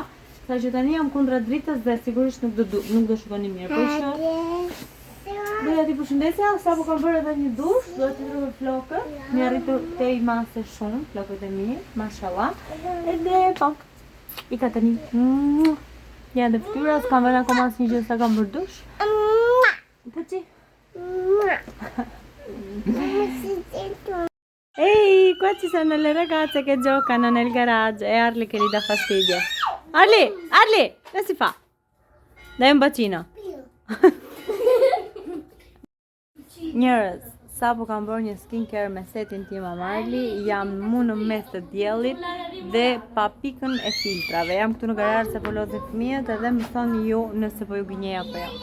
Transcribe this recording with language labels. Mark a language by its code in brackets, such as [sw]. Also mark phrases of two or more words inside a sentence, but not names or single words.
[sq] Sa që tani jam kundra dritës dhe sigurisht nuk do shikoni mirë, por që doja t'i përshëndesja, sapo kam bërë edhe një dush, do t'i trupë flokët, mi arritur te i mase shumë, flokët e mirë, mashallah, edhe po, i ka tani, ja dhe fytyra, s'kam vënë akoma asnjë gjë sa kam bërë dush. Puçi. [it] Ehi, qua ci sono le ragazze che giocano nel garage e Arli che gli dà fastidio. Arli, che si fa? Dai un bacino. [sq] Njerëz, sa po kam bërë një skincare me setin tim Marli, jam mu në mes të diellit dhe pa pikën e filtrave. Jam këtu në garazh se po lozin fëmijët edhe më thoni ju nëse po ju gënjej apo jo.